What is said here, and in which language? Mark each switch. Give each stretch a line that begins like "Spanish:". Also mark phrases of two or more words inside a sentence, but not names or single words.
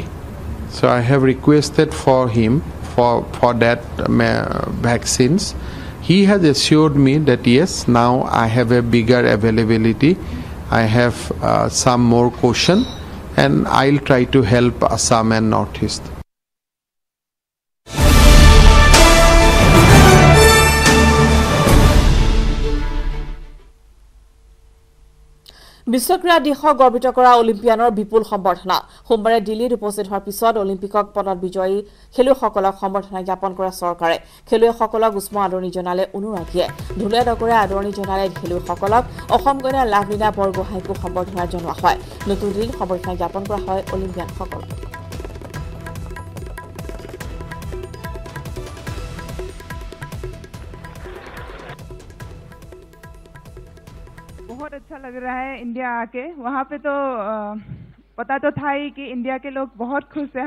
English: So I have requested for him for that vaccines. He has assured me that yes, now I have a bigger availability. I have some more caution. And I'll try to help Assam and Northeast.
Assamese: বিশ্বক্ৰীড়া দিশক গৰ্বিত কৰা অলিম্পিয়ানৰ বিপুল সম্বৰ্ধনা সোমবাৰে দিল্লীত উপস্থিত হোৱাৰ পিছত অলিম্পিকক পদক বিজয়ী খেলুৱৈসকলক সম্বৰ্ধনা জ্ঞাপন কৰা চৰকাৰে খেলুৱৈসকলক উষ্ম আদৰণি জনালে অনুৰাগীয়ে ঢোলে ডগৰে আদৰণি জনালে খেলুৱৈসকলক অসম গণা লাভলীনা বৰগোহাঁইকো সম্বৰ্ধনা জনোৱা হয় নতুন দিল্লীত সম্বৰ্ধনা জ্ঞাপন কৰা হয় অলিম্পিয়ানসকলক
Hindi: बहुत अच्छा लग रहा है इंडिया आके वहाँ पे तो पता तो था ही कि इंडिया के लोग बहुत खुश हैं हम